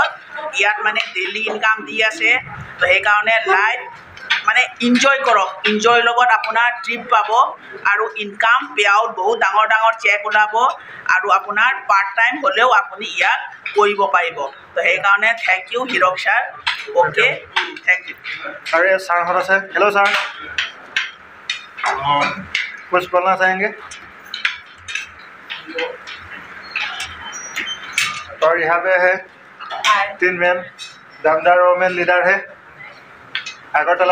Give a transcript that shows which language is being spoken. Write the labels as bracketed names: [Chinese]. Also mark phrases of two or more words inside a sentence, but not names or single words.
[Assamese] ইয়াত মানে [English] daily income [Assamese] দি আছে তো সেইকাৰণে লাইফ মানে ইনজয় কৰক। ইনজয়ৰ লগত আপোনাৰ ট্ৰিপ পাব আৰু [English] income payout [Assamese] বহুত ডাঙৰ ডাঙৰ চেক ওলাব আৰু আপোনাৰ [English] part time [Assamese] হ'লেও আপুনি ইয়াত কৰিব পাৰিব। তো সেইকাৰণে [English] thank you [Assamese] হিৰক ছাৰ। অ'কে, [English] thank you. [Hindi] और ये सर है, हेलो सर, कुछ बोलना चाहेंगे? और यहाँ पे है 3 मैम दमदार वोमेन लीडर है अगरतला से।